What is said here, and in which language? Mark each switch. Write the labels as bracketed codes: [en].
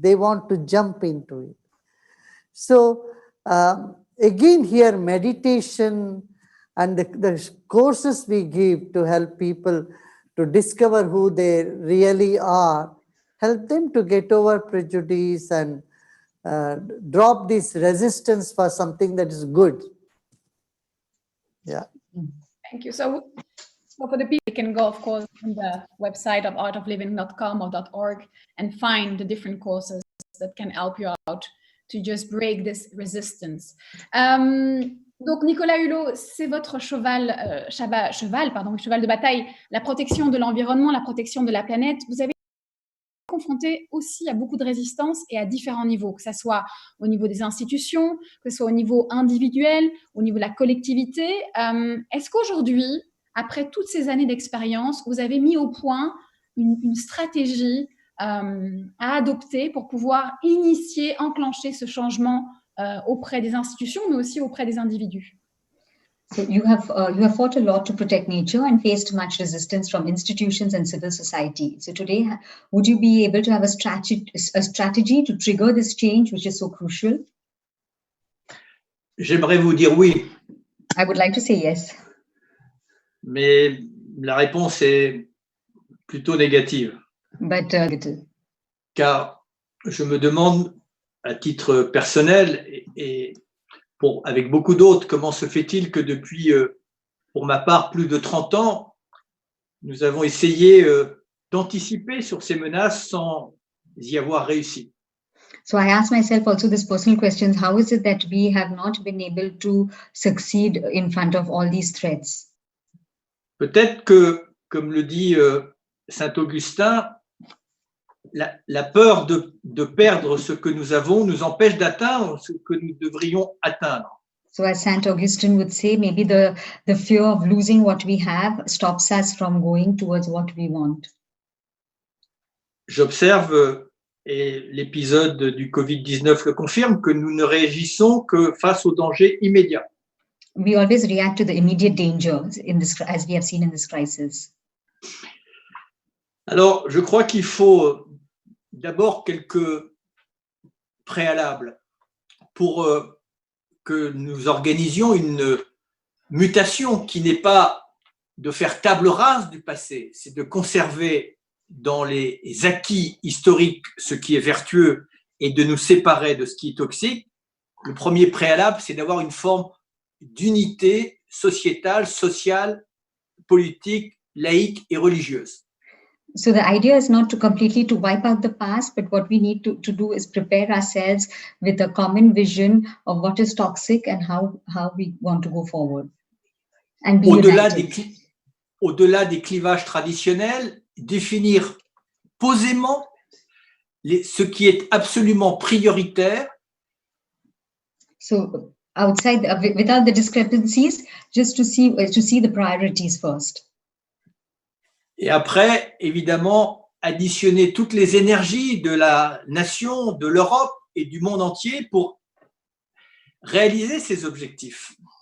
[en] They want to jump into it. So again here, meditation and the courses we give to help people to discover who they really are, help them to get over prejudice and drop this resistance for something that is good. Yeah. Thank you. So for the people, they can go, of course, on the website of artofliving.com or .org and find the different courses that can help you out to just break this resistance. [fr] Donc, Nicolas Hulot, c'est votre cheval de bataille, la protection de l'environnement, la protection de la planète. Vous avez été confronté aussi à beaucoup de résistance et à différents niveaux, que ce soit au niveau des institutions, que ce soit au niveau individuel, au niveau de la collectivité. Est-ce qu'aujourd'hui, après toutes ces années d'expérience, vous avez mis au point une stratégie à adopter pour pouvoir initier, enclencher ce changement auprès des institutions, mais aussi auprès des individus? [en] So you have fought a lot to protect nature and faced much resistance from institutions and civil society. So today, would you be able to have a strategy to trigger this change, which is so crucial? [fr] J'aimerais vous dire oui. [en] I would like to say yes. [fr] Mais la réponse est plutôt négative. [en] But [fr] car je me demande à titre personnel et avec beaucoup d'autres, comment se fait-il que depuis, pour ma part, plus de 30 ans, nous avons essayé d'anticiper sur ces menaces sans y avoir réussi. [en] So I ask myself also this personal questions, how is it that we have not been able to succeed in front of all these threats? [fr] Peut-être que, comme le dit Saint Augustin, la peur de perdre ce que nous avons nous empêche d'atteindre ce que nous devrions atteindre. [en] So as Saint Augustine would say, maybe the fear of losing what we have stops us from going towards what we want. [fr] J'observe, et l'épisode du Covid-19 le confirme, que nous ne réagissons que face aux dangers immédiats. [en] We always react to the immediate dangers in this, as we have seen in this crisis. [fr] Alors, je crois qu'il faut d'abord quelques préalables pour que nous organisions une mutation qui n'est pas de faire table rase du passé, c'est de conserver dans les acquis historiques ce qui est vertueux et de nous séparer de ce qui est toxique. Le premier préalable, c'est d'avoir une forme d'unité sociétale, sociale, politique, laïque et religieuse. [en] So the idea is not to completely to wipe out the past, but what we need to do is prepare ourselves with a common vision of what is toxic and how we want to go forward. And be [fr] au-delà des clivages traditionnels, définir posément ce qui est absolument prioritaire. [en] So outside, without the discrepancies, just to see the priorities first. [fr] Et après, évidemment, additionner toutes les énergies de la nation, de l'Europe et du monde entier pour réaliser ces objectifs.